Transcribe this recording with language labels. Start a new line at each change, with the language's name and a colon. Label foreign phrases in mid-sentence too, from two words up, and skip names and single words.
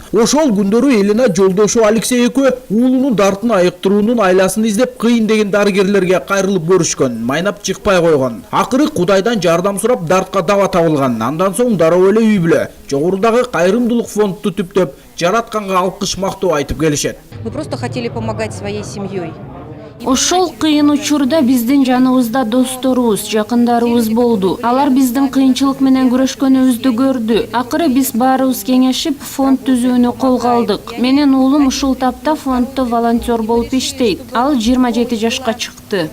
Kyrgyz: Ошол күндөрү Елена жолдошу Алексей экөө уулунун дартын айыктыруунун айласын издеп кыйын деген дарыгерлерге кайрылып көрүшкөн. Майнап чыкпай койгон. Акыры Кудайдан жардам сурап дартка даба табылган. Андан соң дароо эле үй бүлө жогорудагы кайрымдуулук фондду түптөп жаратканга алкыш мактоо айтып келишет.
Russian: Мы просто хотели помогать своей семьей.
Kyrgyz: Ошол кыйын учурда биздин жаныбызда досторубуз, жакындарыбыз болду. Алар биздин кыйынчылык менен күрөшкөнүбүздү көрдү. Акыры биз баарыбыз кеңешип фонд түзүүнү колго алдык. Менин уулум ушул тапта фонддо волонтер болуп иштейт. Ал 27 жашка чыкты.